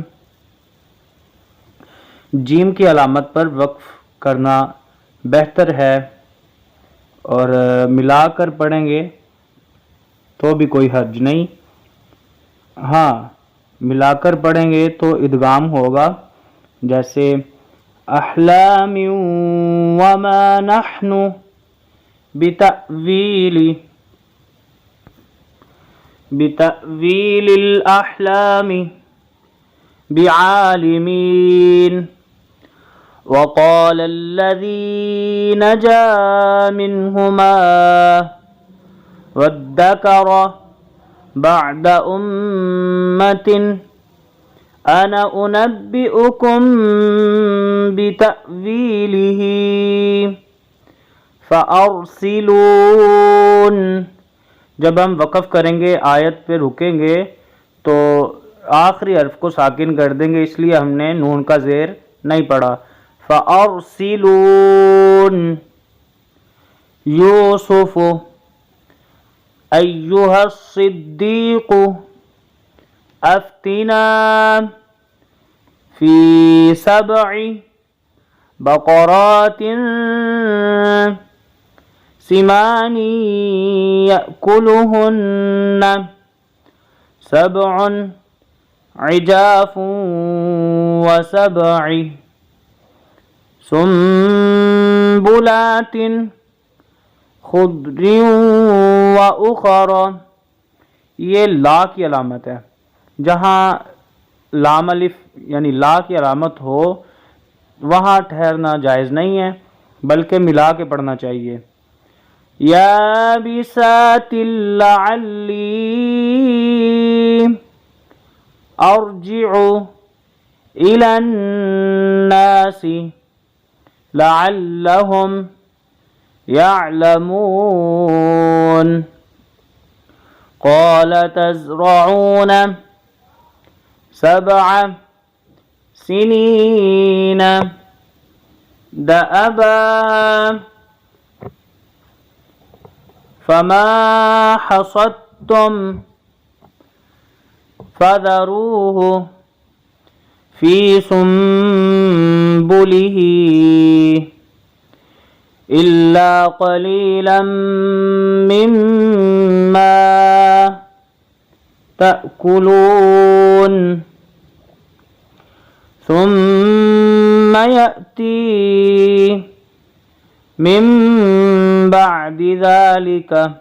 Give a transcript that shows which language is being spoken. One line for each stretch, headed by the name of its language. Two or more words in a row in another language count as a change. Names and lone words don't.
Hindi: जीम की अलामत पर वक्फ करना बेहतर है और मिलाकर पढ़ेंगे तो भी कोई हर्ज नहीं। हाँ, मिलाकर पढ़ेंगे तो इदगाम होगा, जैसे
Arabic: أحلام وما نحن بتأويل الأحلام بعالمين. وقال الذي نجا منهما وادكر بعد أمة أنا أنبئكم بتأويله فأرسلون.
Hindi: जब हम वक़फ़ करेंगे, आयत पे रुकेंगे तो आखिरी हर्फ को साकिन कर देंगे, इसलिए हमने नून का ज़ेर नहीं पढ़ा।
Arabic: فأرسلون يوسف أيها الصديق أفتنا في سبع بقرات سمان يأكلهن سبع عجاف و سبع سنبلات خضر و أخر.
Hindi: ये ला की अलामत है। जहाँ लाम अलिफ यानी ला की अलामत हो वहाँ ठहरना जायज़ नहीं है, बल्कि मिला के पढ़ना चाहिए।
Arabic: يا بسات لعلي أرجع إلى الناس لعلهم يعلمون. قال تزرعون سبع سنين دأبا فما حصدتم فذروه في سنبله إلا قليلا مما تأكلون. ثم يأتي من بعد ذلك